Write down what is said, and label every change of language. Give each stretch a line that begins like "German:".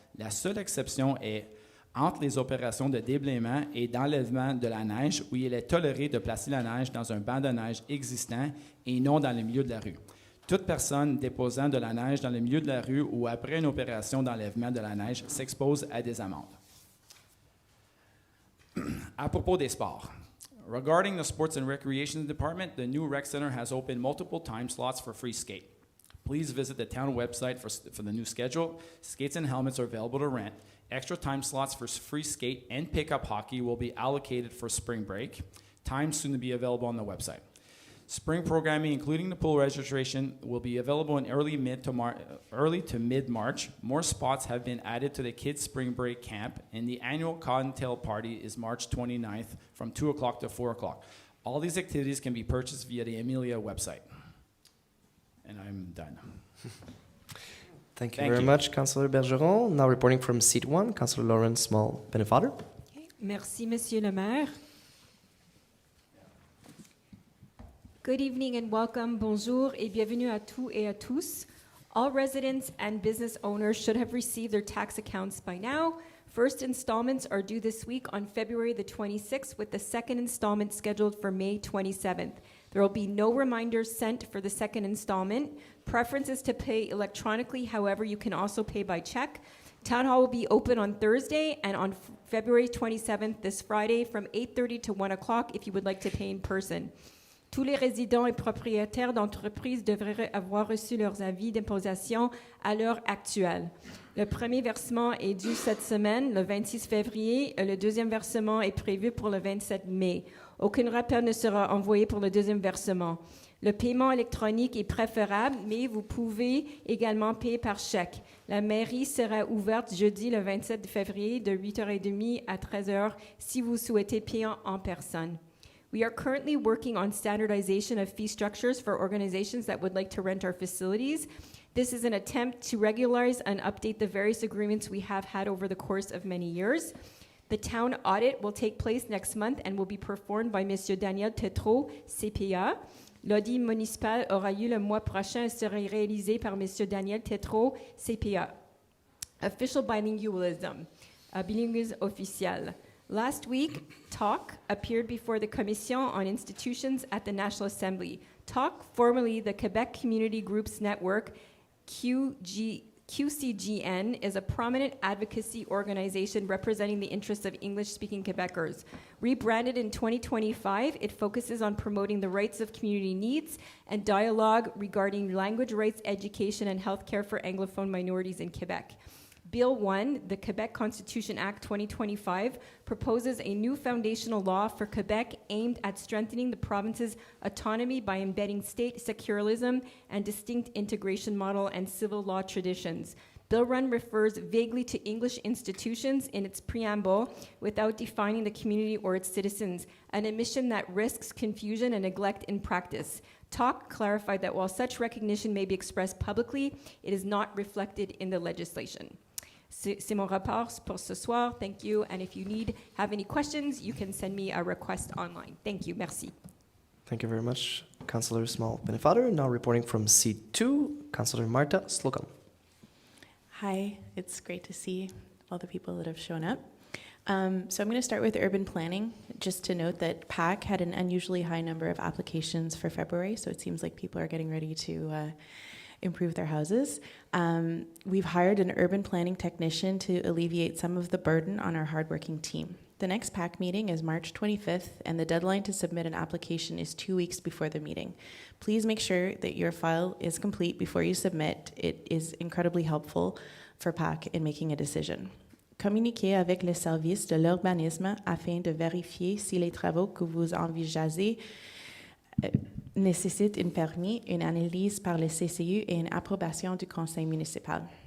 French: La seule exception est entre les opérations de déblaiement et d'enlèvement de la neige, où il est toléré de placer la neige dans un banc de neige existant et non dans le milieu de la rue. Toute personne déposant de la neige dans le milieu de la rue ou après une opération d'enlèvement de la neige s'expose à des amendes. À propos des sports.
English: Regarding the Sports and Recreation Department, the new rec center has opened multiple time slots for free skate. Please visit the town website for the new schedule. Skates and helmets are available to rent. Extra time slots for free skate and pickup hockey will be allocated for spring break. Times soon to be available on the website. Spring programming, including the pool registration, will be available in early to mid-March. More spots have been added to the kids' spring break camp, and the annual Cottontail Party is March 29th from 2 o'clock to 4 o'clock. All these activities can be purchased via the Amelia website. And I'm done. Thank you very much, Councillor Bergeron. Now reporting from Seat 1, Councillor Lawrence Small Benefader.
French: Merci, Monsieur le maire.
English: Good evening and welcome.
French: Bonjour et bienvenue à tous et à tous.
English: All residents and business owners should have received their tax accounts by now. First installments are due this week on February the 26th, with the second installment scheduled for May 27th. There will be no reminders sent for the second installment. Preference is to pay electronically. However, you can also pay by check. Town Hall will be open on Thursday and on February 27th, this Friday, from 8:30 to 1 o'clock if you would like to pay in person.
French: Tous les résidents et propriétaires d'entreprises devraient avoir reçu leurs avis d'imposition à l'heure actuelle. Le premier versement est dû cette semaine, le 26 février. Le deuxième versement est prévu pour le 27 mai. Aucun rappel ne sera envoyé pour le deuxième versement. Le paiement électronique est préférable, mais vous pouvez également payer par chèque. La mairie sera ouverte jeudi le 27 février de 8h30 à 13h si vous souhaitez payer en personne.
English: We are currently working on standardization of fee structures for organizations that would like to rent our facilities. This is an attempt to regularize and update the various agreements we have had over the course of many years. The town audit will take place next month and will be performed by Monsieur Daniel Tétrault, CPA.
French: L'audit municipal aura lieu le mois prochain et sera réalisé par Monsieur Daniel Tétrault, CPA.
English: Official bilingualism,
French: bilinguisme officiel.
English: Last week, TALK appeared before the Commission on Institutions at the National Assembly. TALK, formerly the Quebec Community Groups Network, QCGN, is a prominent advocacy organization representing the interests of English-speaking Quebecers. Rebranded in 2025, it focuses on promoting the rights of community needs and dialogue regarding language rights, education, and healthcare for Anglophone minorities in Quebec. Bill 1, the Quebec Constitution Act 2025, proposes a new foundational law for Quebec aimed at strengthening the province's autonomy by embedding state secularism and distinct integration model and civil law traditions. Bill 1 refers vaguely to English institutions in its preamble without defining the community or its citizens, an omission that risks confusion and neglect in practice. TALK clarified that while such recognition may be expressed publicly, it is not reflected in the legislation.
French: C'est mon rapport pour ce soir.
English: Thank you. And if you have any questions, you can send me a request online. Thank you.
French: Merci.
English: Thank you very much, Councillor Small Benefader. Now reporting from Seat 2, Councillor Marta Slocum. Hi, it's great to see all the people that have shown up. So I'm going to start with urban planning, just to note that PAC had an unusually high number of applications for February, so it seems like people are getting ready to improve their houses. We've hired an urban planning technician to alleviate some of the burden on our hardworking team. The next PAC meeting is March 25th, and the deadline to submit an application is 2 weeks before the meeting. Please make sure that your file is complete before you submit. It is incredibly helpful for PAC in making a decision.
French: Communiquez avec le service de l'urbanisme afin de vérifier si les travaux que vous envisagez nécessitent un permis, une analyse par le CCU et une approbation du conseil municipal.